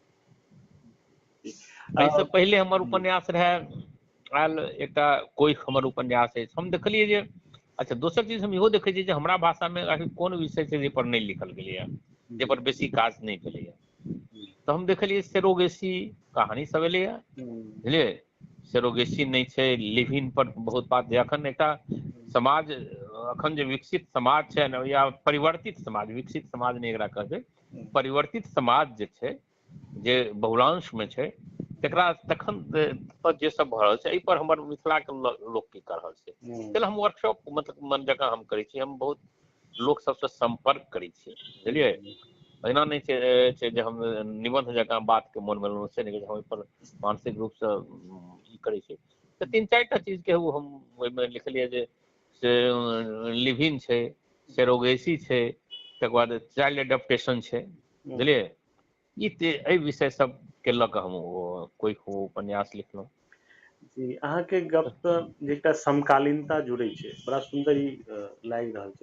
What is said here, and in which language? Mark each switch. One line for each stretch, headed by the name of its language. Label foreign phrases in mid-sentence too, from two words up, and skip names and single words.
Maithili: एहिसँ पहिले हमर उपन्यास रहे आयल एकटा कोई हमर उपन्यास अछि, हम देखलिए जे अच्छा दोसर चीज हम इहो देखै छियै जे हमरा भाषा में आखिर कोन विषय छै जे पर नहीं लिखल गेलैए, जे पर बेसी काज नहीं भेलैए। तो हम देखलिए सेरोगेसी कहानी सब एलैए, बुझलिए, सेरोगेसी नहीं छै,
English: live in
Maithili: पर बहुत बात जे अखन एकटा समाज, अखन जे विकसित समाज छै ने, या परिवर्तित समाज, विकसित समाज नहीं एकरा कहबै, परिवर्तित समाज जे छै, जे बहुलांश में छै, तकरा तखन जे सब भऽ रहल छै, एहि पर हमर मिथिला के लोक की कऽ रहल छै, चल हम वर्कशॉप मतलब मन जकाँ हम करै छी, हम बहुत लोक सबसे संपर्क करै छी, बुझलिए। एना नहीं छै जे हम निबंध जकाँ बात के मन में लेलहुँ, से नहीं, हम पर मानसिक रूप से ई करै छी। तो 3-4 टा चीज के हम ओहिमे लिखलिए जे से
English: live in
Maithili: छै, सेरोगेसी छै, तकर बाद
English: child adaptation
Maithili: छै, बुझलिए। ई विषय सब के लऽ कऽ हम कोई उपन्यास लिखलहुँ। जी, अहाँके गप जे एकटा समकालीनता जुड़ै छै, बड़ा सुंदर ई लागि रहल छै।